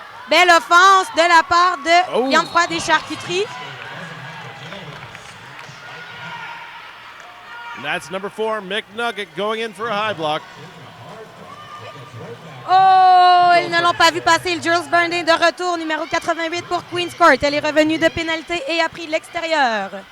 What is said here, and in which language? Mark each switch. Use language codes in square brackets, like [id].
[fr] Belle offense de la part de viande froide et charcuterie. [en] That's number 4, McNugget, going in for a high block. [fr] Oh, ils ne l'ont pas vu passer. Le Jules Byrne est de retour, numéro 88 pour Queen's Court. Elle est revenue de pénalité et a pris l'extérieur.